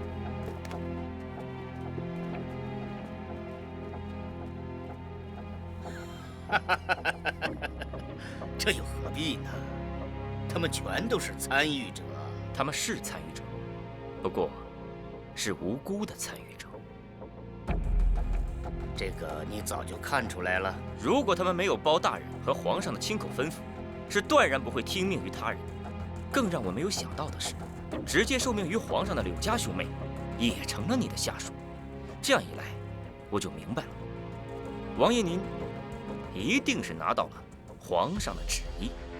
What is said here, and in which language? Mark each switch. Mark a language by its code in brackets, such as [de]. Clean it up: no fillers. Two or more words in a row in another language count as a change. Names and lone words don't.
[zh] 這又何必呢？他們全都是參與者。他們是參與者，不過是無辜的參與者。這個你早就看出来了。如果他们没有包大人和皇上的亲口吩咐，是断然不会听命于他人。更让我没有想到的是，直接受命于皇上的柳家兄妹，也成了你的下属。这样一来，我就明白了，王爷您一定是拿到了皇上的旨意。